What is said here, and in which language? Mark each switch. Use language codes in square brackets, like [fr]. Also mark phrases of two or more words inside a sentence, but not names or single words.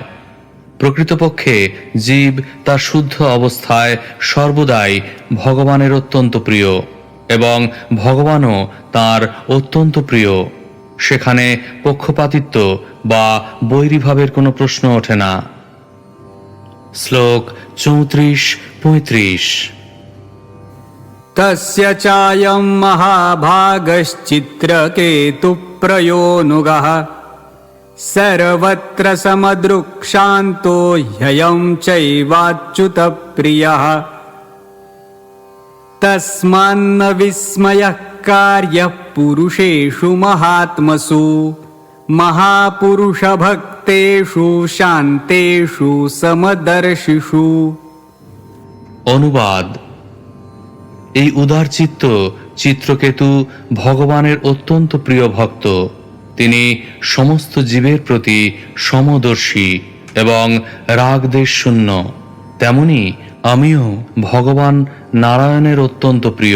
[bn] প্রকৃতপক্ষে জীব তার শুদ্ধ অবস্থায় সর্বদাই ভগবানের অত্যন্ত প্রিয় এবং ভগবানও তার অত্যন্ত প্রিয়। সেখানে পক্ষপাতিত্ব বা বৈরীভাবের কোনো প্রশ্ন ওঠে না। শ্লোক 34-35। [sa] तस्य चायं महाभागश्चित्रकेतुप्रयोनुगः सर्वत्र समदृक्शान्तो ह्ययं चैवाच्युतप्रियः तस्मान्न विस्मयः कार्यः पुरुषेषु महात्मसु महापुरुषभक्तेषु शान्तेषु समदर्शिषु। [bn] অনুবাদ: এই উদারচিত্ত চিত্রকেতু ভগবানের অত্যন্ত প্রিয় ভক্ত। তিনি সমস্ত জীবের প্রতি সমদর্শী এবং রাগ দেশ শূন্য, তেমনি আমিও ভগবান নারায়ণের অত্যন্ত প্রিয়।